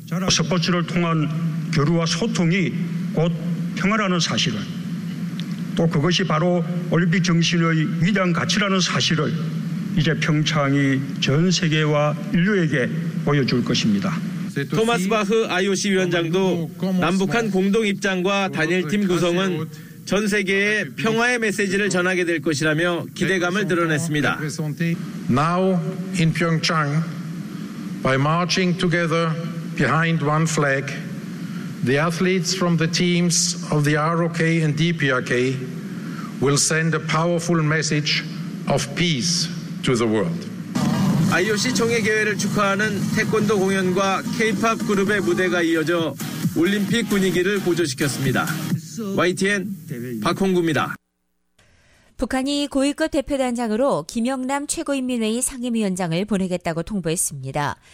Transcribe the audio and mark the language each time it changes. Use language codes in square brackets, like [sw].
[ko] 스포츠를 통한 교류와 소통이 곧 평화라는 사실을 또 그것이 바로 올림픽 정신의 위대한 가치라는 사실을 이제 평창이 전 세계와 인류에게 보여줄 것입니다. 토마스 바흐 IOC 위원장도 남북한 공동 입장과 단일팀 구성은 전 세계에 평화의 메시지를 전하게 될 것이라며 기대감을 드러냈습니다. [en] Now in Pyeongchang, by marching together behind one flag, the athletes from the teams of the ROK and DPRK will send a powerful message of peace to the world. [ko] IOC 총회 개회를 축하하는 태권도 공연과 K-POP 그룹의 무대가 이어져 올림픽 분위기를 고조시켰습니다. YTN 박홍구입니다. 북한이 고위급 대표단장으로 김영남 최고인민회의 상임위원장을 보내겠다고 통보했습니다.